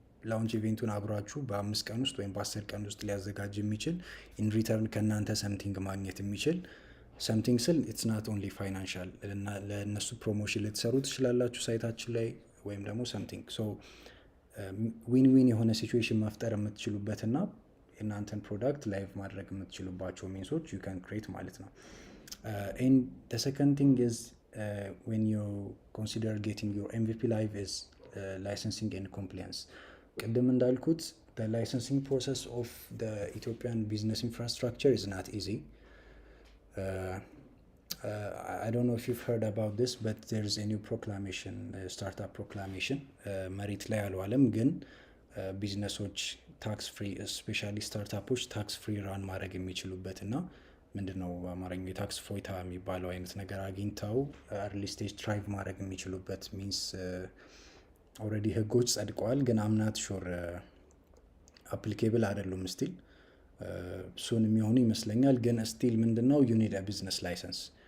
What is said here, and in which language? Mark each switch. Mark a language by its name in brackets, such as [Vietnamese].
[Amharic] ላውንች ኢቬንቱን አብሯችሁ በ5 ቀን ውስጥ ወይም በ10 ቀን ውስጥ ሊያዘጋጅ የሚችል [English] ኢን ሪተርን [Amharic] ከእናንተ ሰምቲንግ ማግኘት የሚችል ሰምቲንግ ስል [English] ኢትስ ናት ኦንሊ ፋይናንሻል [Amharic] ለእነሱ ፕሮሞሽን ልትሰሩ ትችላላችሁ ሳይታችን ላይ ወይም ደግሞ ሰምቲንግ ሶ ዊን ዊን የሆነ ሲቹዌሽን መፍጠር የምትችሉበትና የእናንተን ፕሮዳክት ላይቭ ማድረግ የምትችሉባቸው ሚንሶች [English] ዩ ካን ክሬት [Amharic] ማለት ነው። [English] ኤንድ the second thing is when you consider getting your MVP live is licensing and compliance. [Amharic] ቅድም እንዳልኩት [English] the licensing process of the Ethiopian business infrastructure is not easy. I don't know if you've heard about this, but there's a new proclamation, startup proclamation. [Amharic] መሬት ላይ አልዋለም ግን ቢዝነሶች ታክስ ፍሪ ስፔሻሊ ስታርታፖች ታክስ ፍሪ ራን ማድረግ የሚችሉበት እና ምንድነው በአማርኛው የታክስ ፎይታ የሚባለው አይነት ነገር አግኝተው አርሊ ስቴጅ ትራይቭ ማድረግ የሚችሉበት ሚንስ ኦልሬዲ ህጎች ጸድቀዋል፣ ግን አምናት ሹር አፕሊኬብል አይደሉም ስቲል እሱን የሚሆኑ ይመስለኛል። ግን ስቲል ምንድነው [English] ዩ ኒድ አ ቢዝነስ ላይሰንስ